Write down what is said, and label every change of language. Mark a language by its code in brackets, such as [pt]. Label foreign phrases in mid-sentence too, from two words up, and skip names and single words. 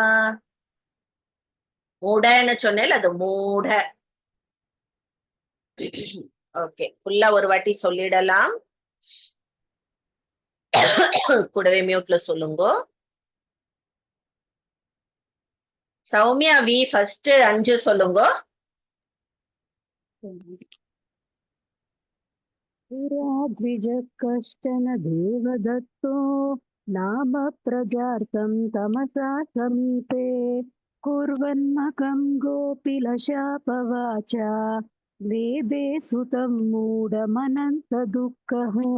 [ta] மூடன்னு சொன்னேன், அது மூட. ஓகே, ஃபுல்லா ஒரு வாட்டி சொல்லிடலாம். கூடவே மியூட்ல சொல்லுங்க. சௌமியா வி ஃபர்ஸ்ட் 5 சொல்லுங்க. [sa] द्विज कश्चन देवदत्तो नाम प्रजार्तं तमसा समीपे कुर्वन्मकं गोपिलशापवाचा लेभे सुतं मूढमनन्तदुःखः